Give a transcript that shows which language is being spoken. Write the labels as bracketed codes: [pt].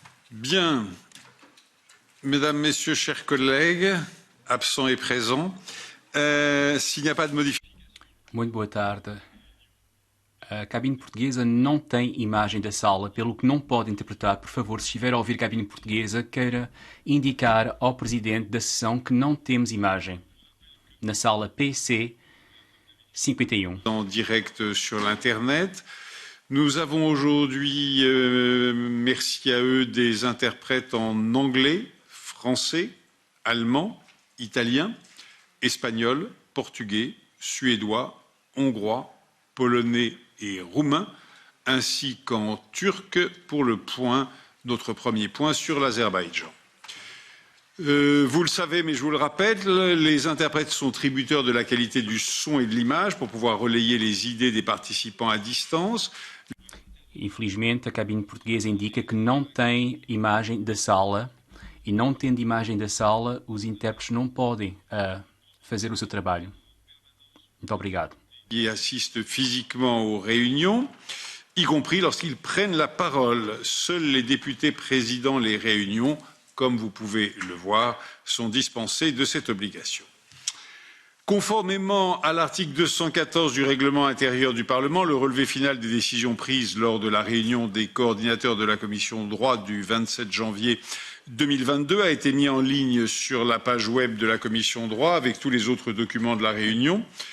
[fr] Bien, Mesdames, Messieurs, chers collègues, absents et présents, s'il n'y a pas de modification. [pt] Muito boa tarde. A cabine portuguesa não tem imagem da sala, pelo que não pode interpretar. Por favor, se estiver a ouvir a cabine portuguesa, queira indicar ao presidente da sessão que não temos imagem. Na sala PC 51. [fr] En direct sur l'Internet. Nous avons aujourd'hui, merci à eux, des interprètes en anglais, français, allemand, italien, espagnol, portugais, suédois, hongrois, polonais et roumain, ainsi qu'en turc pour notre premier point sur l'Azerbaïdjan. Vous le savez, mais je vous le rappelle, les interprètes sont tributaires de la qualité du son et de l'image pour pouvoir relayer les idées des participants à distance. [pt] Infelizmente, a cabine portuguesa indica que não tem imagem da sala e, não tendo imagem da sala, os intérpretes não podem fazer o seu trabalho. Muito obrigado. [fr] Qui assistent physiquement aux réunions, y compris lorsqu'ils prennent la parole. Seuls les députés présidant les réunions, comme vous pouvez le voir, sont dispensés de cette obligation. Conformément à l'article 214 du règlement intérieur du Parlement, le relevé final des décisions prises lors de la réunion des coordinateurs de la commission droit du 27 janvier 2022 a été mis en ligne sur la page web de la commission droit avec tous les autres documents de la réunion.